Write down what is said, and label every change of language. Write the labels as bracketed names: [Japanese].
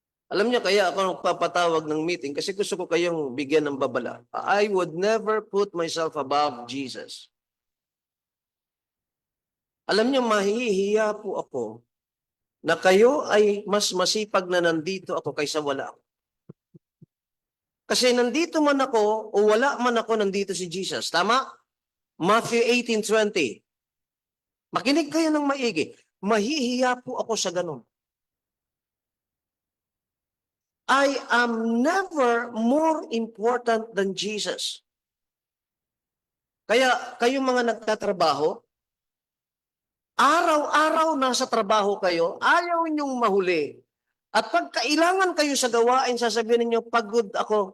[Filipino] Alam niyo, kaya ako nagpapatawag ng meeting kasi gusto ko kayong bigyan ng babala. [English] I would never put myself above Jesus. [Filipino] Alam niyo, mahihiya po ako na kayo ay mas masipag na nandito ako kaysa wala. Kasi nandito man ako o wala man ako, nandito si Jesus. Tama? Matthew 18:20. Makinig kayo ng maigi. Mahihiya po ako sa ganun. [English] I am never more important than Jesus. [Filipino] Kaya kayong mga nagtatrabaho, araw-araw nasa trabaho kayo, ayaw ninyong mahuli. At pag kailangan kayo sa gawain, sasabihin ninyo, pagod ako.